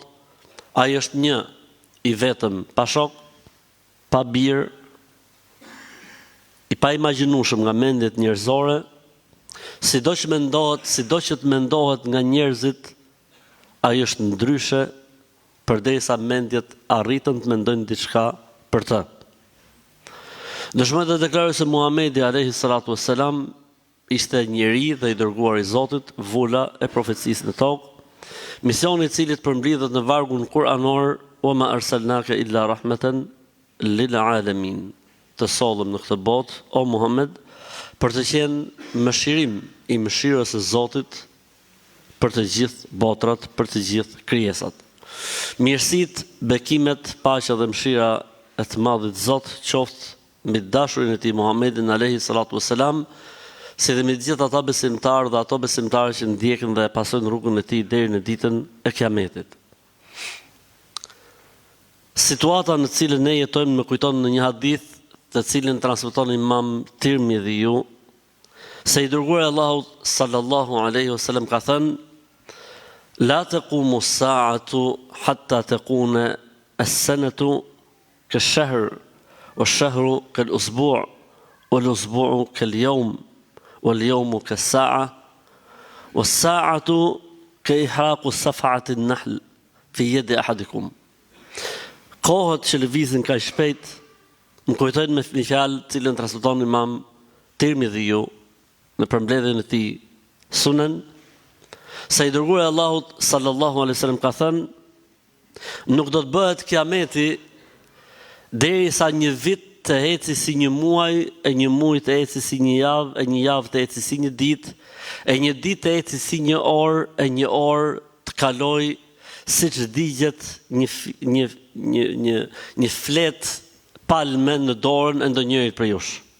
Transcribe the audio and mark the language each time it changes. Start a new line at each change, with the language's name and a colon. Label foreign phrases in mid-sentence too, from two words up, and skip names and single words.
Albanian: Ai është një I vetëm, pa shok, pa birë, I pa imagjinueshëm nga mendjet njerëzore, sido që të mendohet nga njerëzit, ai është ndryshe përderisa mendjet arritën të mendojnë diçka për të. Dëshmoj të deklaroj se Muhamedi
Arabic: عليه الصلاة والسلام
Albanian: ishte njeri dhe I dërguar I Zotit, vula e profecisë në tokë, misioni I cilit përmbledhet në vargun kuranor:
Arabic: "وما أرسلناك إلا رحمة للعالمين."
Albanian: Të sollëm në këtë botë, o Muhammed, për të qenë mëshirim I mëshirës së Zotit për të gjithë botrat, për të gjithë krijesat. Mirësitë, bekimet, paqja dhe mëshira e të Madhit Zot qoftë mbi dashurin e tij Muhammedin
Arabic: عليه الصلاة والسلام,
Albanian: si dhe mbi të gjithë ata besimtarë dhe ato besimtarë që ndjekin dhe pasojnë rrugën e tij deri në ditën e Kiametit. Situata në cilën ne jetojmë më kujton në një hadith të cilin transmeton Imam Tirmidhiu, se I dërguari I Allahut
Arabic: صلى الله عليه وسلم
Albanian: ka thënë:
Arabic: "لا تقوم الساعة حتى تكون السنة كالشهر والشهر كالأسبوع والأسبوع كاليوم واليوم كالساعة والساعة كإحراق سعفة النخل في يد أحدكم."
Albanian: Kohët që lëvizin kaq shpejt më kujtojnë me një fjalë të cilën transmeton Imam Tirmidhiu në përmbledhjen e tij Sunan, se I dërguari I Allahut
Arabic: صلى الله عليه وسلم
Albanian: ka thënë: "Nuk do të bëhet Kiameti derisa një vit të eci si një muaj, e një muaj të eci si një javë, e një javë të eci si një ditë, e një ditë të eci si një orë, e një orë të kalojë siç digjet një fletë palme në dorën e ndonjërit prej jush."